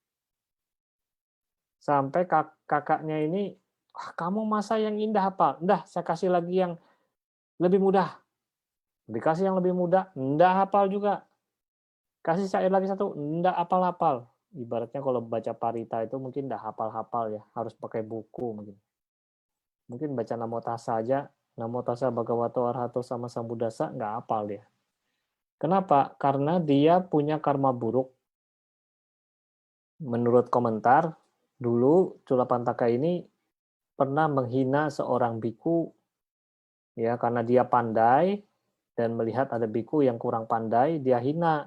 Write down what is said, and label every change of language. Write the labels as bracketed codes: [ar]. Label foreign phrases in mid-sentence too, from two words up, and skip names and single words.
[id] Sampai kakaknya ini, kamu masa yang indah hafal? Enggak, saya kasih lagi yang lebih mudah. Dikasih yang lebih mudah, enggak hafal juga. Kasih syair lagi 1, enggak hafal-hafal. Ibaratnya kalau baca parita itu mungkin enggak hafal-hafal ya, harus pakai buku mungkin. Mungkin baca [pi] Namo Tassa aja, Namo Tassa Bhagavato Arahato Sama Sambuddhassa, [id] enggak hafal dia. Kenapa? Karena dia punya karma buruk. Menurut komentar, dulu Culapantaka ini pernah menghina seorang biku ya karena dia pandai dan melihat ada biku yang kurang pandai, dia hina.